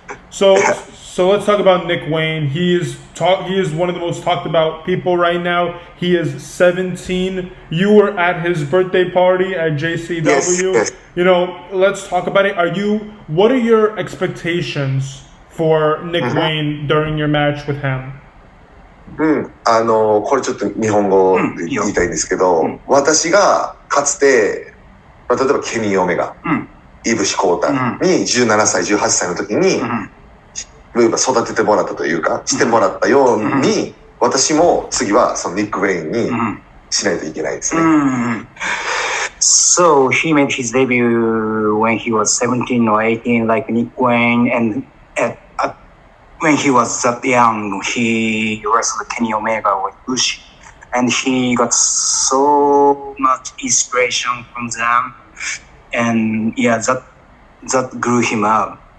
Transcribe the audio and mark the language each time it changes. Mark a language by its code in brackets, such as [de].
[en] So let's talk about Nick Wayne. He is one of the most talked about people right now. He is 17. You were at his birthday party at JCW. Yes. You know, let's talk about it. What are your expectations for Nick Wayne during your match with him? [ja] これちょっと日本語で言いたいんですけど、私がかつて、例えばケニー・オメガ、イブシ・コータに17歳、18歳の時に、育ててもらったというか、してもらったように、私も次はそのニック・ウェインにしないといけないですね。 [en] So he made his debut when he was 17 or 18, like Nick Wayne, and when he was that young, he wrestled Kenny Omega with Bushi, and he got so much inspiration from them, and yeah, that grew him up.